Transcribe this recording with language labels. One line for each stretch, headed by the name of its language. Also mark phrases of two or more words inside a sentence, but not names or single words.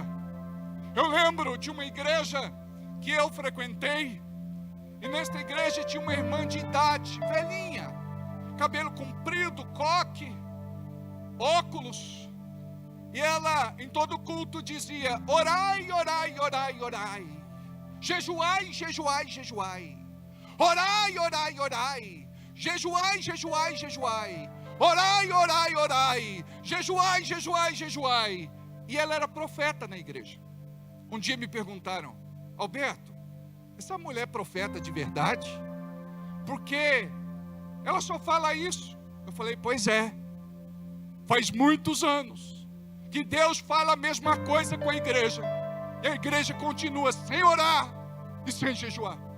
Portuguese: Eu lembro de uma igreja que eu frequentei, e nesta igreja tinha uma irmã de idade, velhinha, cabelo comprido, coque, óculos, e ela em todo culto dizia: orai, orai, orai, orai, jejuai, jejuai, jejuai, orai, orai, orai, jejuai, jejuai, jejuai, orai, orai, orai, jejuai, jejuai, jejuai. E ela era profeta na igreja. Um dia me perguntaram: Alberto, essa mulher é profeta de verdade? Porque ela só fala isso. Eu falei: pois é, faz muitos anos que Deus fala a mesma coisa com a igreja, e a igreja continua sem orar e sem jejuar.